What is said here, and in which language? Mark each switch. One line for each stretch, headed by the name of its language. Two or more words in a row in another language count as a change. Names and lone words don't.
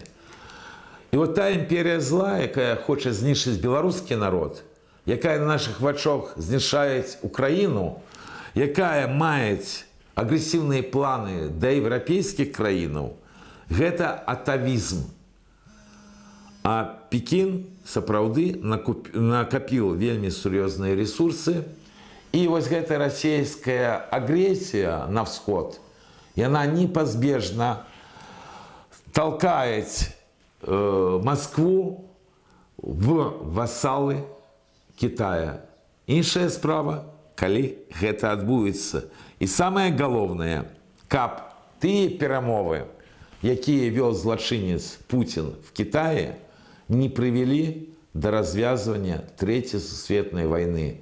Belarusian: І вот та імперія зла, якая хоча знішчыць беларускі народ, якая на нашых вачах знішчае Украіну, якая мае агрэсіўныя планы да еўрапейскіх краінаў, гэта атавізм. А Пекін сапраўды накапіў вельмі сур'ёзныя ресурсы. І вось гэта расійская агрэсія на ўсход, яна непазбежна
Russian: толкает Москву в васалы Китая.
Belarusian: Іншая справа, калі гэта адбудзецца. І самае галоўнае, каб тыя перамовы, якія вёл злачынец Путін в Китае, не прывялі да развязвання Трэцяй сусветнай вайны.